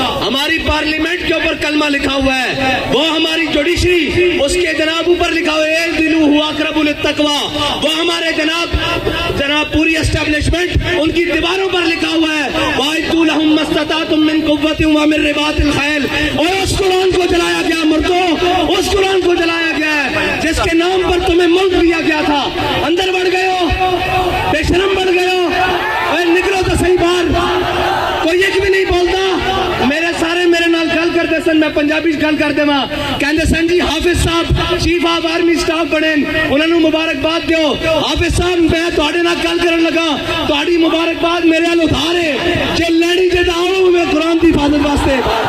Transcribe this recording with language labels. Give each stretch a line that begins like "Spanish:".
Urdu: ہماری پارلیمنٹ کے اوپر کلمہ لکھا ہوا ہے, وہ ہماری جوڈیشری اس کے جناب اوپر لکھا ہوا ہے دلو ہوا اقرب للتقوی, وہ ہمارے جناب پوری اسٹیبلشمنٹ ان کی دیواروں پر لکھا ہوا ہے
Arabic: وَأَعِدُّوا لَهُم مَّا اسْتَطَعْتُم مِّن قُوَّةٍ وَمِن رِّبَاطِ الْخَيْلِ.
Urdu: اور اس قرآن کو جلایا گیا مردوں, اس قرآن کو جلایا گیا ہے جس کے نام پر تمہیں ملک دیا گیا تھا. اندر بڑھ گئے ہو, بے شرم بڑھ گئے ہو, اے نکلو تو صحیح باہر. کوئی ایک بھی نہیں بولتا.
Punjabi: میرے نال گل کرتے سن, میں پنجابی گل کر دے ماں کہندے سن جی حافظ صاحب چیف آف آرمی سٹاف بنے, انہوں نے مبارکباد دیو. حافظ صاحب میں تواڈے نال گل کرن لگا, تواڈی مبارکباد میرے نال ادھار ہے جے لڑی جے آؤ میں قرآن دی حفاظت واسطے.